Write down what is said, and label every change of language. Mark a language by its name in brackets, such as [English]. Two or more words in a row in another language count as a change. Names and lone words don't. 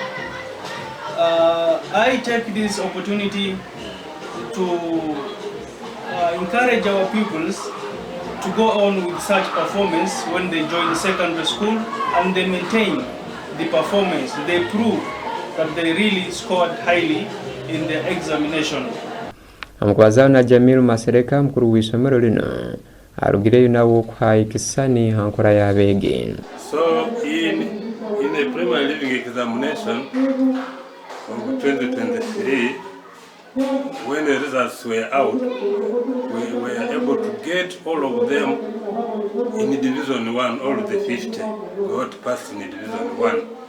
[English] I take this opportunity to encourage our pupils to go on with such performance when they join secondary school, and they maintain the performance. They prove that they really scored highly in their examination. [Tooro] Omukubazawo na Jamiru Masereka mukuru w'isomero lino arugireyo nawo okuha ekisani hankora y'abeegi. [English] So in the primary living examination of 2023, when the results were out, we were able to get all of them in Division 1, all the 50 got passed in Division 1.